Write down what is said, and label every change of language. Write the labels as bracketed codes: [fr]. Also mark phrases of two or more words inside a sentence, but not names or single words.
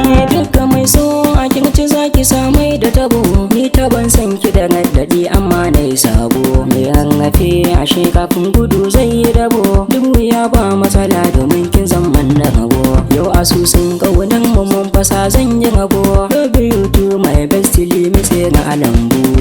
[ha] Dukka mai so a kirci za ki samai da tabo. Ni taban san ki da raddadi amma na yi sabo. Mai rarrafe ashe kafin gudu zai yi dabo. Duk wuya ba matsala domin kin zama na rabo. Yau asusun ƙaunar mu mun fasa zan yi rabo. [en] Love you too my best limit [ha] sai na alambu.